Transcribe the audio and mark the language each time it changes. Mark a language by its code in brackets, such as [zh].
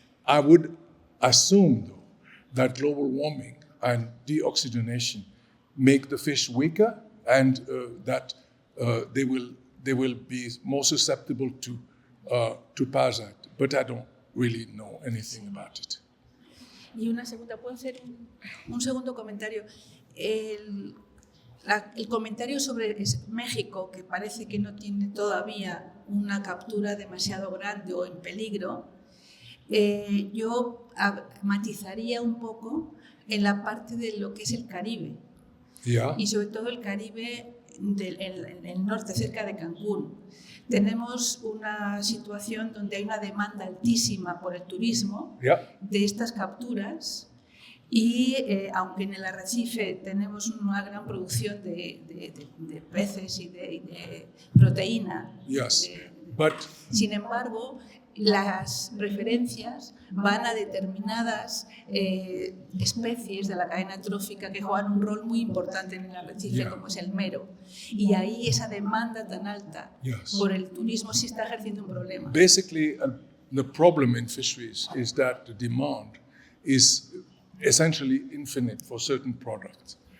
[en] I would assume, though, that global warming and deoxygenation make the fish weaker, and that they will be more susceptible to parasite. But I don't really know anything about it. [es] Y una segunda, ¿puedo hacer un segundo comentario? El comentario sobre México, que parece que no tiene todavía una captura demasiado grande o en peligro, yo matizaría un poco en la parte de lo que es el Caribe. [en] Yeah. [es] Y sobre todo el Caribe en el norte, cerca de Cancún. Tenemos una situación donde hay una demanda altísima por el turismo de estas capturas Y aunque en el arrecife tenemos una gran producción de peces y de proteína, [en] Yes, but [es] sin embargo, las referencias van a determinadas especies de la cadena trófica que juegan un rol muy importante en el arrecife, [en] Yeah. [es] como es el mero. Y ahí esa demanda tan alta [en] Yes. [es] por el turismo sí está ejerciendo un problema. [en] basically, the problem in fisheries is that the demand is essentially infinite for certain products.